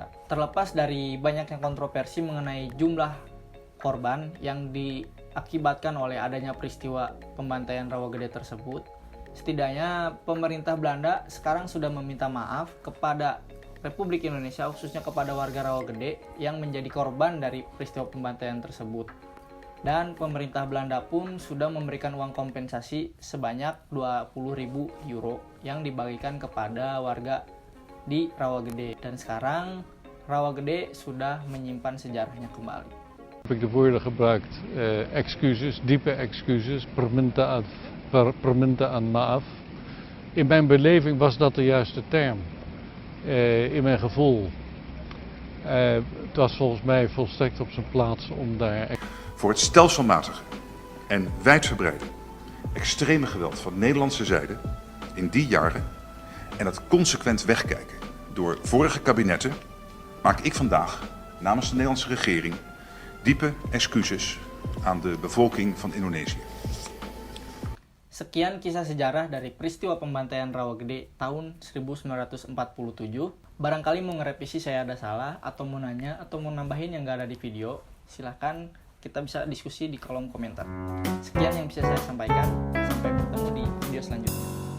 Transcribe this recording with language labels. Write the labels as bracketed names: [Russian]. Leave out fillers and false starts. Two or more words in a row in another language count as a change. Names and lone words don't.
[Indonesian] Terlepas dari banyaknya kontroversi mengenai jumlah korban yang diakibatkan oleh adanya peristiwa pembantaian Rawagede tersebut, setidaknya pemerintah Belanda sekarang sudah meminta maaf kepada Republik Indonesia, khususnya kepada warga Rawagede yang menjadi korban dari peristiwa pembantaian tersebut. Dan pemerintah Belanda pun sudah memberikan uang kompensasi sebanyak 20.000 euro yang dibagikan kepada warga di Rawagede. Dan sekarang Rawagede sudah menyimpan sejarahnya kembali. [Dutch] Heb ik de woorden gebruikt, excuses, diepe excuses, [Indonesian] perminta aan maaf. [Dutch] In mijn beleving was dat de juiste term. In mijn gevoel. Het was volgens mij volstrekt op zijn plaats om daar... Voor het stelselmatige en wijdverbreide extreme geweld van Nederlandse zijde in die jaren en het consequent wegkijken door vorige kabinetten maak ik vandaag namens de Nederlandse regering diepe excuses aan de bevolking van Indonesië. [Indonesian] Sekian kisah sejarah dari peristiwa pembantaian Rawagede tahun 1947. Barangkali mau ngerevisi saya ada salah, atau mau nanya, atau mau nambahin yang gak ada di video, silahkan kita bisa diskusi di kolom komentar. Sekian yang bisa saya sampaikan, sampai bertemu di video selanjutnya.